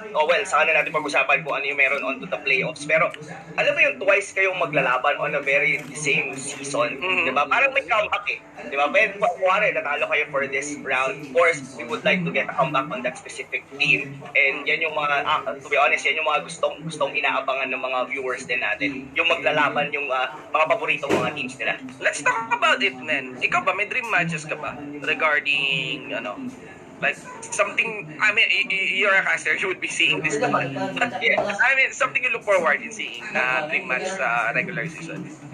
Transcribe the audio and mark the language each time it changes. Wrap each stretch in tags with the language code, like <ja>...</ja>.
<tl>Well, sana natin pag-usapan kung ano yung meron onto the playoffs. Pero, alam mo yung twice kayong maglalaban</tl> <en>on a very same season.</en> <tl>Diba? Parang may comeback Diba? Pero, kuwari, natalo kayo</tl> <en>for this round. Of course, we would like to get a comeback on that specific team.</en> <tl>And yan yung mga,</tl> <en>to be honest,</en> <tl>yan yung mga gustong inaabangan ng mga viewers din natin. Yung maglalaban yung mga paboritong mga teams nila.</tl> <en>Let's talk about it, man.</en> <tl>Ikaw ba, may dream matches ka ba?</tl> <en>Regarding, like, something, I mean, you're a caster, you would be seeing this naman. But, I mean, something you look forward in seeing</en> <tl>na dream match sa</tl> <en>regular season.</en>